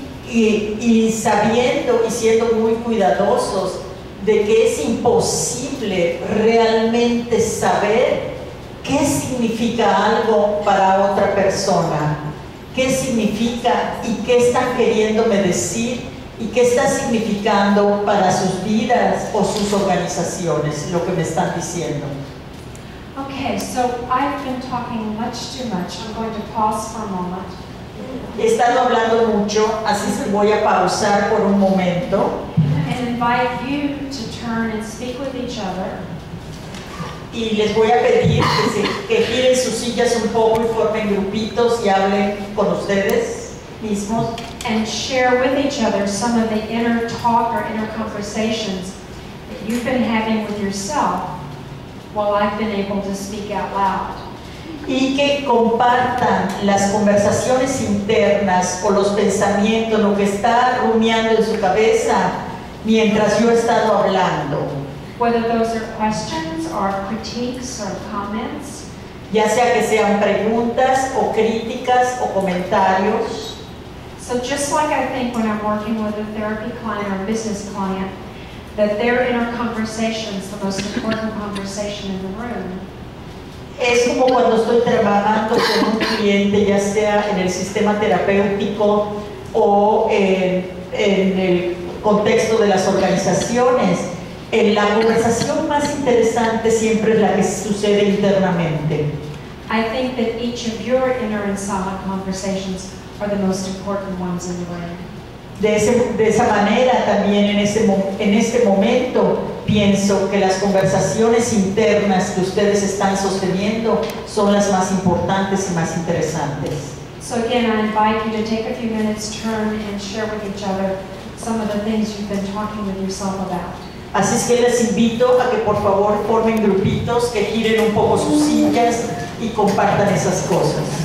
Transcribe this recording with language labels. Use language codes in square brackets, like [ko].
[es] Y sabiendo y siendo muy cuidadosos de que es imposible realmente saber qué significa algo para otra persona, qué significa y qué están queriéndome decir y qué está significando para sus vidas o sus organizaciones, lo que me están diciendo. [en] Okay, so I've been talking much too much. I'm going to pause for a moment. [es] He estado hablando mucho, así que voy a pausar por un momento [en] And invite you to turn and speak with each other. [es] y les voy a pedir que giren sus sillas un poco y formen grupitos y hablen con ustedes mismos. [en] And share with each other some of the inner talk or inner conversations that you've been having with yourself while I've been able to speak out loud. [es] Y que compartan las conversaciones internas o los pensamientos, lo que está rumiando en su cabeza mientras yo he estado hablando. [en] Whether those are questions or critiques or comments. [es] Ya sea que sean preguntas o críticas o comentarios. [en] So just like I think when I'm working with a therapy client or a business client, that their inner conversation is the most important conversation in the room. [es] Es como cuando estoy trabajando con un cliente, ya sea en el sistema terapéutico o en el contexto de las organizaciones. La conversación más interesante siempre es la que sucede internamente. [en] I think that each of your inner and silent conversations are the most important ones in the room. [es] De esa manera también en este momento pienso que las conversaciones internas que ustedes están sosteniendo son las más importantes y más interesantes. [en] So again, I invite you to take a few minutes, turn and share with each other some of the things you've been talking with yourself about. [es] Así es que les invito a que por favor formen grupitos, que giren un poco sus sillas y compartan esas cosas.